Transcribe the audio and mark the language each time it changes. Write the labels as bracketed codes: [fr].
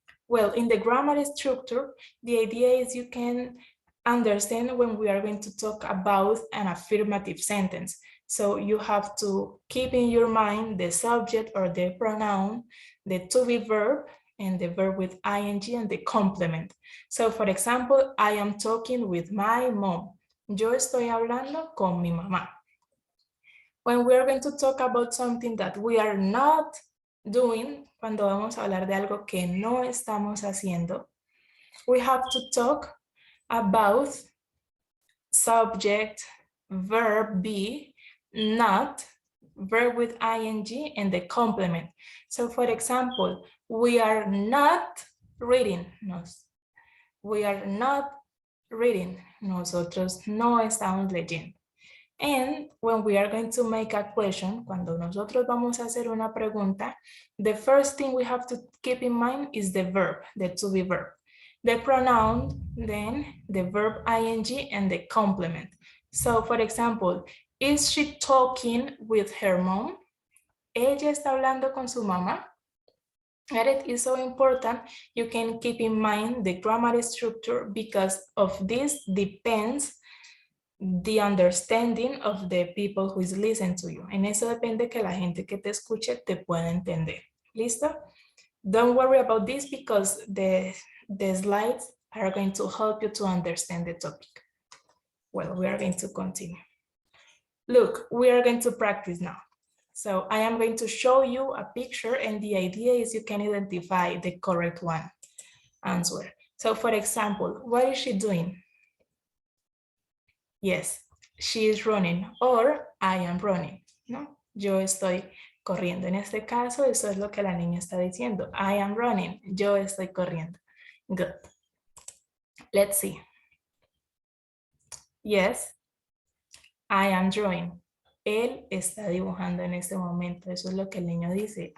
[en] Well, in the grammar structure, the idea is you can understand when we are going to talk about an affirmative sentence. So you have to keep in your mind the subject or the pronoun, the to be verb, and the verb with ing and the complement. So for example, I am talking with my mom. [es] Yo estoy hablando con mi mamá. [en] When we are going to talk about something that we are not doing, [es] cuando vamos a hablar de algo que no estamos haciendo, [en] we have to talk about subject, verb be, not, verb with ing, and the complement. So for example, we are not reading. We are not reading. [es] Nosotros no estamos leyendo. [en] And when we are going to make a question, [es] cuando nosotros vamos a hacer una pregunta, [en] the first thing we have to keep in mind is the verb, the to be verb. The pronoun, then the verb ing, and the complement. So for example, is she talking with her mom? [es] Ella está hablando con su mamá. [en] And it is so important you can keep in mind the grammar structure, because of this depends the understanding of the people who is listening to you. [es] En eso depende que la gente que te escuche te pueda entender. ¿Listo? [en] Don't worry about this because the slides are going to help you to understand the topic. Well, we are going to continue. Look, we are going to practice now. So I am going to show you a picture, and the idea is you can identify the correct one answer. So for example, what is she doing? Yes, she is running, or I am running, ¿no? [es] Yo estoy corriendo. En este caso, eso es lo que la niña está diciendo. [en] I am running. [es] Yo estoy corriendo. [en] Good. Let's see. Yes, I am drawing. [es] Él está dibujando en este momento. Eso es lo que el niño dice.